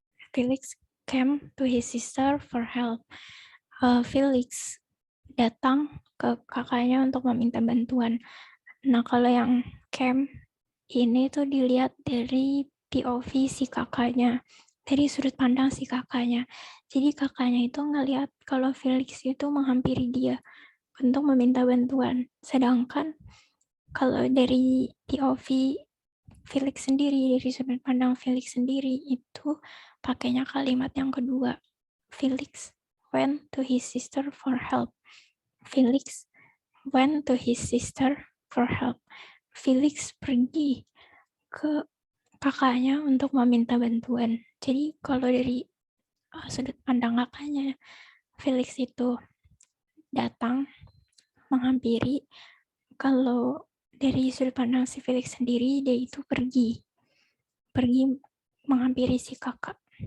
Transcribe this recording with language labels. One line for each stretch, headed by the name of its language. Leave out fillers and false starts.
English: Felix came to his sister for help.
Indonesian: Felix datang ke kakaknya untuk meminta bantuan. Nah, kalau yang came ini tuh dilihat dari POV si kakaknya, dari sudut pandang si kakaknya. Jadi kakaknya itu ngelihat kalau Felix itu menghampiri dia untuk meminta bantuan. Sedangkan kalau dari POV Felix sendiri, dari sudut pandang Felix sendiri, itu pakainya kalimat yang kedua.
English: Felix went to his sister for help. Felix went to his sister for help.
Indonesian: Felix pergi ke kakaknya untuk meminta bantuan. Jadi kalau dari sudut pandang kakaknya, Felix itu datang menghampiri. Kalau dari sudut pandang si Felix sendiri, dia itu pergi menghampiri si kakak.